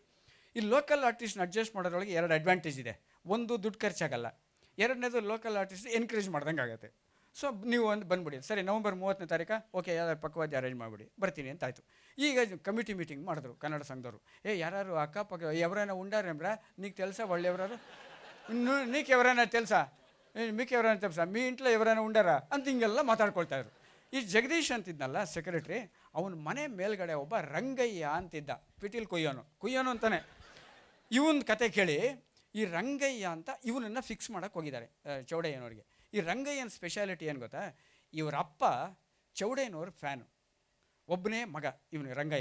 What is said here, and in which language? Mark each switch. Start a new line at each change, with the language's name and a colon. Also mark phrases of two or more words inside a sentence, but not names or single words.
Kannada: ಈ ಲೋಕಲ್ ಆರ್ಟಿಸ್ಟ್ನ ಅಡ್ಜಸ್ಟ್ ಮಾಡೋದ್ರೊಳಗೆ 2 ಅಡ್ವಾಂಟೇಜ್ ಇದೆ. ಒಂದು, ದುಡ್ಡು ಖರ್ಚಾಗಲ್ಲ. ಎರಡನೇದು, ಲೋಕಲ್ ಆರ್ಟಿಸ್ಟ್ ಎನ್ಕರೇಜ್ ಮಾಡ್ದಂಗೆ ಆಗುತ್ತೆ. ಸೊ ನೀವು ಒಂದು ಬಂದುಬಿಡಿ. ಸರಿ, ನವಂಬರ್ 30ನೇ ತಾರೀಕು ಓಕೆ, ಯಾವ್ದಾರು ಪಕ್ಕವಾದ್ಯ ಅರೇಂಜ್ ಮಾಡಿಬಿಡಿ, ಬರ್ತೀನಿ ಅಂತ ಆಯಿತು. ಈಗ ಕಮಿಟಿ ಮೀಟಿಂಗ್ ಮಾಡಿದ್ರು ಕನ್ನಡ ಸಂಘದವರು. ಯಾರು ಅಕ್ಕಪಕ್ಕ
Telugu: ఎవరైనా ఉండారేమ్రా నీకు తెలుసా వాళ్ళు ఎవరారు, నీకు ఎవరైనా తెలుసా, మీకు ఎవరైనా తెలుసా, మీ ఇంట్లో ఎవరైనా ఉండాರಾ
Kannada: ಅಂತ ಹಿಂಗೆಲ್ಲ ಮಾತಾಡ್ಕೊಳ್ತಾಯಿದ್ರು. ಈ ಜಗದೀಶ್ ಅಂತಿದ್ನಲ್ಲ ಸೆಕ್ರೆಟ್ರಿ, ಅವನ ಮನೆ ಮೇಲ್ಗಡೆ ಒಬ್ಬ ರಂಗಯ್ಯ ಅಂತಿದ್ದ, ಪಿಟೀಲ್ ಕುಯ್ಯೋನು ಅಂತಾನೆ. ಇವನ್ ಕತೆ ಕೇಳಿ ಈ ರಂಗಯ್ಯ ಅಂತ ಇವನನ್ನು ಫಿಕ್ಸ್ ಮಾಡೋಕ್ಕೆ ಹೋಗಿದ್ದಾರೆ ಚೌಡಯ್ಯನವ್ರಿಗೆ. ಈ ರಂಗಯ್ಯನ ಸ್ಪೆಷಾಲಿಟಿ ಏನು ಗೊತ್ತಾ, ಇವರ ಅಪ್ಪ ಚೌಡಯ್ಯನವ್ರ ಫ್ಯಾನು, ಒಬ್ಬನೇ ಮಗ ಇವನು ರಂಗಯ್ಯ.